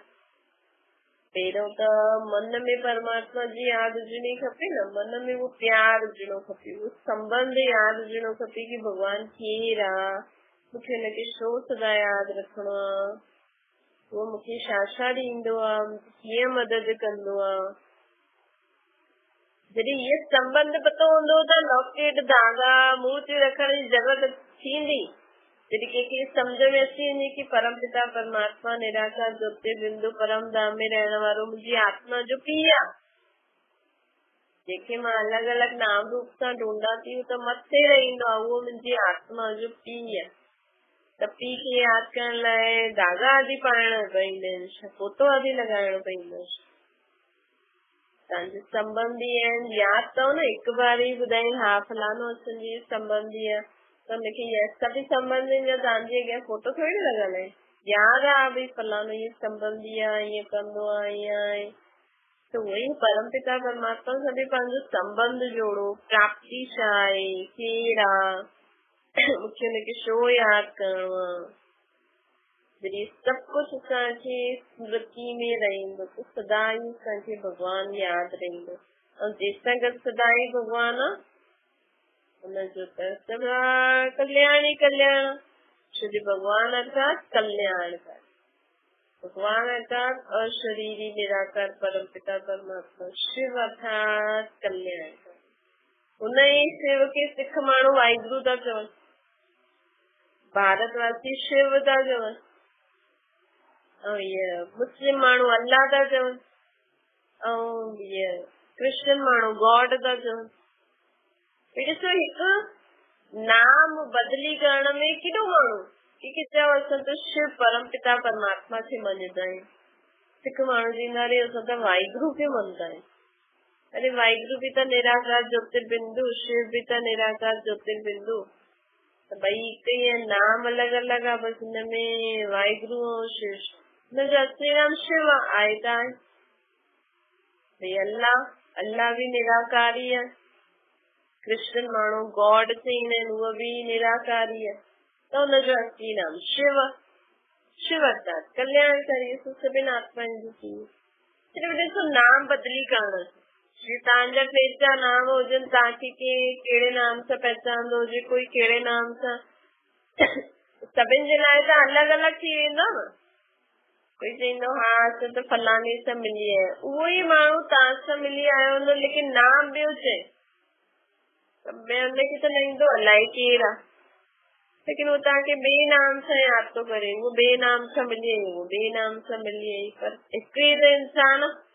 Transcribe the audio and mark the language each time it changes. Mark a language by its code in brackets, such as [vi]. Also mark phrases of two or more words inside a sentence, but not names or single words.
[sd] पहिरियों त मन में परमात्मा जी यादि हुजणी खपे न, मन में उहो प्यार हुजणो खपे, उहो संबंध यादि हुजणो खपे कि भॻवान केरु आहे, मूंखे हुनखे छो सदा यादि रखिणो आहे, उहो मूंखे छा छा ॾींदो आहे, मूंखे कीअं मदद कंदो आहे। जॾहिं इहे संबंध पतो हूंदो त लॉकेट धागा मूर्तियूं रखण जी ज़रूरत थींदी। जॾहिं कंहिंखे सम्झ में अची वञे कि परम पिता परमात्मा निराकार ज्योति बिंदु परम धाम में रहण वारो मुंहिंजी आत्मा जो पीउ आहे, जंहिंखे मां अलॻि अलॻि नाम रूप सां ढूंढां थी, त मथे रहंदो आहे, उहो मुंहिंजी आत्मा जो पीउ आहे। त पीउ खे यादि करण लाइ धागा आदि पाइण पवंदा आहिनि, फोटो आदि लॻाइणो पवंदो आहे। तव्हांजे संबंधी आहिनि, यादि अथव न, हिकु बार ई ॿुधाइनि हा फलानो असांजी संबंधी आहे, त हुनखे सभी संबंधियुनि जा तव्हांजे अॻियां फोटो थोरी लॻल आहे, यादि आहे भई फलानो ईअं संबंधी आहे, ईअं कंदो आहे, ईअं आहे। त उहो ई परम पिता परमात्मा सां बि पंहिंजो संबंध जोड़ो, प्राप्ति छा आहे, केरु आहे, मूंखे हुनखे छो यादि करणो आहे। जॾहिं सभु कुझु असांखे स्मृति में रहंदो त सदा ई असांखे भॻवानु यादि रहंदो, ऐं जेसां गॾु सदा ई भॻवानु आहे हुनजो त सदा कल्याण ई कल्याण। छो जो भॻवानु अर्थात कल्याणकार, भगवान अर्थात अशरीरी निराकार परम पिता परमात्मा, शिव अर्थात कल्याणकार। हुन ई शिव खे सिख माण्हू वाहिगुरु था चवनि, भारतवासी शिव था चवनि, ऐं इहे मुस्लिम माण्हू अल्लाह था चवनि, ऐं इहे क्रिश्चियन माण्हू गॉड था चवनि। ॾिसो हिकु नाम बदिली करण में केॾो माण्हू की चओ असां त शिव परम पिता परमात्मा खे मञंदा आहियूं। हिकु माण्हू चवंदा अरे असां त वाहिगुरु खे मञंदा आहियूं। अरे वाहिगुरु बि त निराकार ज्योतिर्बिंदु, शिव बि त निराकार ज्योतिर्बिंदु, त भई हिकु ईअं नाम अलॻि अलॻि आहे, बसि हिनमें वाहिगुरु ऐं शिव, हुनजो असली नाम शिव आहे त आहे। भई अल्लाह बि निराकारी आहे, क्रिश्चियन माण्हू गॉड चईंदा आहिनि, उहो बि निराकारी आहे, त हुनजो असली नाम शिव, शिव अर्थात कल्याणकारी, सभिनि आत्माउनि जो पीउ। सिर्फ़ु ॾिसो नाम बदिली करणु, जीअं तव्हांजा टे चारि नाम हुजनि, तव्हांखे कहिड़े नाम सां पहचानंदो हुजे, कोई कहिड़े नाम सां, सभिनि जे लाइ त अलॻि अलॻि थी वेंदो न। कोई चईंदो हा असां त फलाणे सां मिली आया, उहो ई माण्हू तव्हां सां मिली आयो हूंदो, लेकिन नाम ॿियो चए, हुनखे त न ईंदो अलाए केरु आहे, लेकिन वो तव्हांखे ॿिए नाम सां यादि थो करे, वो ॿिए नाम सां मिली आई, वो ॿिए नाम सां मिली आई, पर हिकु ई त इंसान।